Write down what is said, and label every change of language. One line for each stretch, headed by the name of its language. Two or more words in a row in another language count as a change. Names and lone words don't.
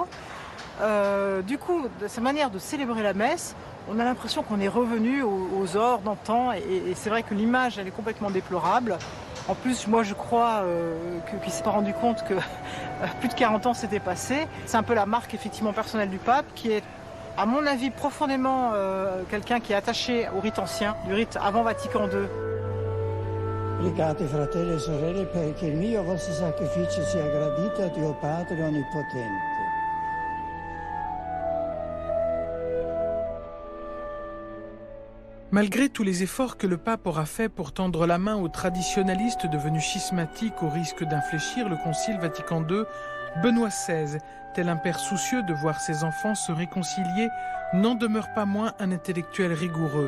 French: Du coup, de sa manière de célébrer la messe, on a l'impression qu'on est revenu aux ors d'antan et c'est vrai que l'image elle est complètement déplorable. En plus, moi je crois qu'il ne s'est pas rendu compte que plus de 40 ans s'étaient passés. C'est un peu la marque effectivement personnelle du pape qui est, à mon avis, profondément quelqu'un qui est attaché au rite ancien, du rite avant Vatican II.
Italian: Pregate fratelli e sorelle perché il mio vostro sacrificio sia gradito a Dio Padre Onnipotente.
French: Malgré tous les efforts que le pape aura faits pour tendre la main aux traditionalistes devenus schismatiques au risque d'infléchir le Concile Vatican II, Benoît XVI, tel un père soucieux de voir ses enfants se réconcilier, n'en demeure pas moins un intellectuel rigoureux.